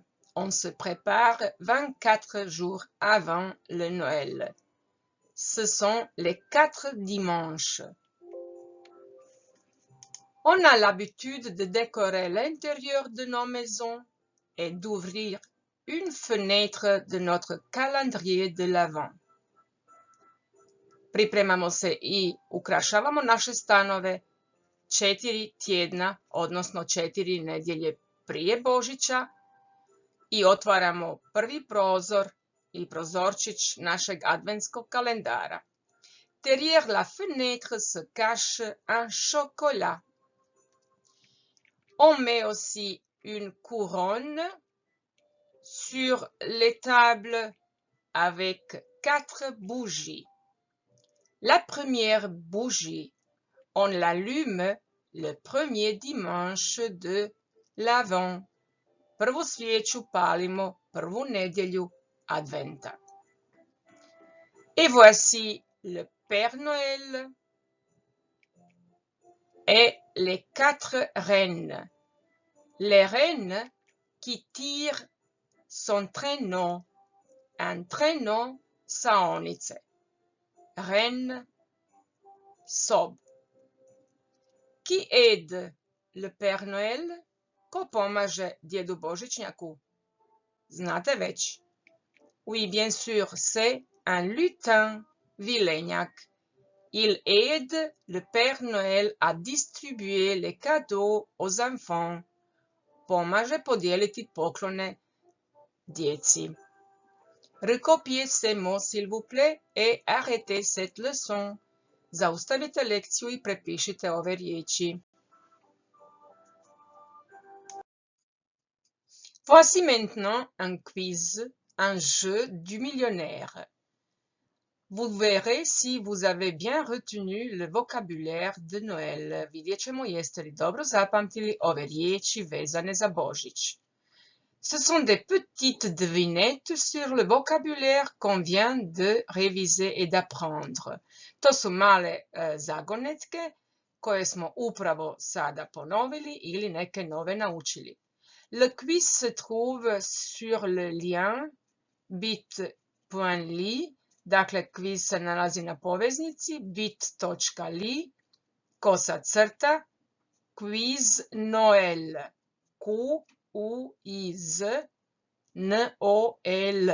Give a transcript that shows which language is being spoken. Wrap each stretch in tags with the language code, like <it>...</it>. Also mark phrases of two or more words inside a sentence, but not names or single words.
<fr>On se prépare 24 jours avant le Noël. Ce sont les 4 dimanches. On a l'habitude de décorer l'intérieur de nos maisons et d'ouvrir une fenêtre de notre calendrier de l'Avent.</fr> <hr>Pripremamo se i ukrašavamo naše stanove 4 tjedna, odnosno 4 nedjelje prije Božića i otvaramo prvi prozor i prozorčić našeg adventskog kalendara.</hr> <fr>Derrière la fenêtre se cache un chocolat. On met aussi une couronne sur les tables avec 4 bougies. La première bougie, on l'allume le premier dimanche de l'Avent.</fr> <hr>Prvu svijeću palimo prvu nedjelju Adventa.</hr> <fr>Et voici le Père Noël et les 4 reines. Les reines qui tirent son traîneau. Un traîneau saonice. Reine, sob. Qui aide le Père Noël?</fr> <hr>Ko pomaže djedu Božićnjaku? Znate već.</hr> <fr>Oui, bien sûr, c'est un lutin, Viléniac. Il aide le Père Noël à distribuer les cadeaux aux enfants.</fr> <hr>Pomaže podijeliti poklone djeci.</hr> <fr>Recopiez ces mots, s'il vous plaît, et arrêtez cette leçon.</fr> <hr>Zaustavite lekciju i prepišite ove riječi.</hr> <fr>Voici maintenant un quiz, un jeu du millionnaire. Vous verrez si vous avez bien retenu le vocabulaire de Noël.</fr> <hr>Vidjet ćemo jeste li dobro zapamtili ove riječi vezane za Božić.</hr> <fr>Ce sont des petites devinettes sur le vocabulaire qu'on vient de réviser et d'apprendre.</fr> <hr>To su male zagonetke koje smo upravo sada ponovili ili neke nove naučili.</hr> <fr>Le quiz se trouve sur le lien bit.ly,</fr> <hr>dakle quiz se nalazi na poveznici</hr> <fr>bit.ly / quiz Noel, Q-U-I-Z N-O-L.</fr>